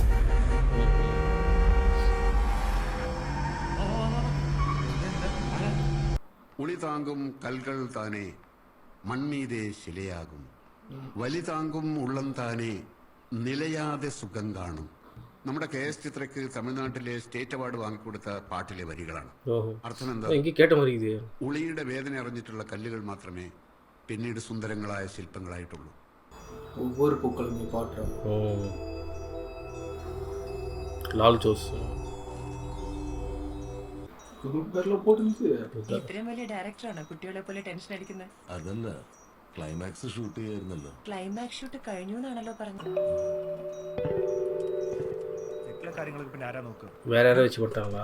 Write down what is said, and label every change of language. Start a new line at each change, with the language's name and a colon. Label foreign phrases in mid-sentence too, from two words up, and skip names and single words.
Tamil: உளி தாங்கும் கற்கள் தானே மண்மீது சிலையாகும், வலி தாங்கும் உள்ளம் தானே நிலையான சுகம் காணும்.
Malayalam: നമ്മുടെ KS ചിത്രയ്ക്ക് തമിഴ്നാട്ടിലെ സ്റ്റേറ്റ് അവാർഡ് വാങ്ങിക്കൊടുത്ത പാട്ടിലെ വരികളാണ്. അർത്ഥം എന്താ? ഉളിയുടെ വേദന അറിഞ്ഞിട്ടുള്ള കല്ലുകൾ മാത്രമേ പിന്നീട് സുന്ദരങ്ങളായ ശില്പങ്ങളായിട്ടുള്ളൂ.
Tamil: ஒவ்வொரு பூக்களுமே பாட்டுறோம்.
Malayalam: லால் ஜோஸ் ഇത്രയും വലിയ ഡയറക്ടറാണ് കുട്ടികളെ പോലെ ടെൻഷൻ അടിക്കുന്നത്. അതല്ല, ക്ലൈമാക്സ് ഷൂട്ട് ചെയ്യായിരുന്നല്ലോ. ക്ലൈമാക്സ് ഷൂട്ട് കഴിഞ്ഞു എന്നാണല്ലോ പറഞ്ഞത്. വേറെ ആരോ വെച്ച് കൊടുത്താളാ?